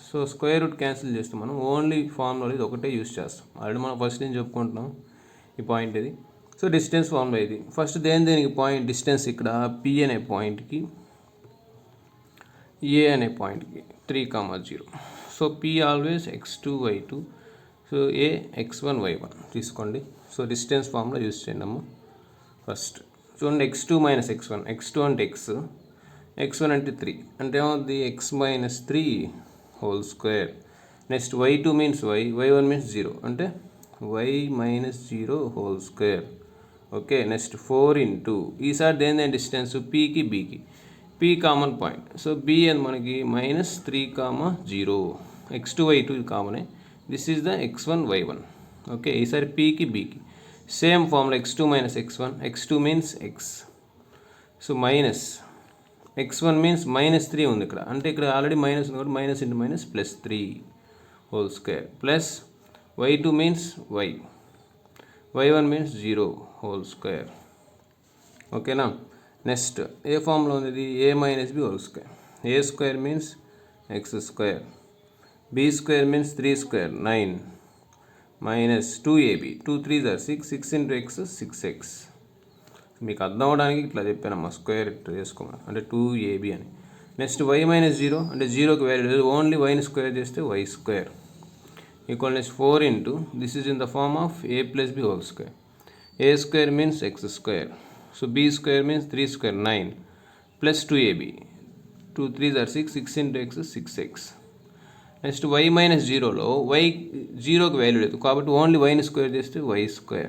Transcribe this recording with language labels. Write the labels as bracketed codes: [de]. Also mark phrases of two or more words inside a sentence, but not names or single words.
[te] సో [en] square root cancel [te] చేస్తే మనం [en] only formula [te] ఇది ఒకటే యూజ్ చేస్తాం. ఆల్రెడీ మనం ఫస్ట్ నుంచి చెప్పుకుంటున్నాం ఈ పాయింట్ ఇది. [en] so distance formula [te] ఇది. ఫస్ట్ దేనికి [en] point distance [te] ఇక్కడ P అనే పాయింట్కి A అనే పాయింట్కి 3,0. సో P ఆల్వేస్ x2 y2, సో A x1 y1 తీసుకోండి. [en] so distance formula use [te] చేయండి అమ్మ. ఫస్ట్ చూడండి, x2 - x1, x2 అంటే x, x1 అంటే 3, అంటే ఏమవుతుంది? x - 3 [en] whole square. next [te] y2 మీన్స్ y, y1 మీన్స్ 0, అంటే y -0 [en] whole square. [te] ఓకే, నెక్స్ట్ 4 ఇంటూ ఈసారి దేని డిస్టెన్స్ Pకి Bకి, P [en] common point. [te] సో B అని మనకి -3,0, x2 y2 ఇది కామనే, [en] this is the [te] x1 y1. ఓకే, ఈసారి Pకి Bకి [en] same formula [te] x2 - x1, x2 మీన్స్ x, సో మైనస్ x1 మీన్స్ -3 ఉంది ఇక్కడ, అంటే ఇక్కడ ఆల్రెడీ మైనస్ ఉంది కాబట్టి [en] minus into minus [te] +3 [en] whole square, [te] ప్లస్ y2 మీన్స్ y, y1 మీన్స్ 0 [en] whole square. [te] ఓకేనా, నెక్స్ట్ ఏ ఫామ్లో ఉంది ఇది? [en] A - B whole square. A square means x square, B square means 3 square 9 minus 2AB, 2 3s are 6, 6 into x 6x. [te] మీకు అర్థం అవడానికి ఇట్లా చెప్పానమ్మా, స్క్వేర్ చేసుకోమని, అంటే 2AB అని. నెక్స్ట్ y -0, అంటే 0కి వాల్యూ లేదు, ఓన్లీ వైని స్క్వేర్ చేస్తే y [en] square equal next [te] 4 ఇంటూ, [en] this is in the form of A + B whole square. A square means x square, so B square means 3 square 9 plus 2AB, 2 3s are 6, 6 into x 6x. [te] నెక్స్ట్ y -0లో y 0కి వాల్యూ లేదు కాబట్టి ఓన్లీ వైని స్క్వేర్ చేస్తే y స్క్వేర్.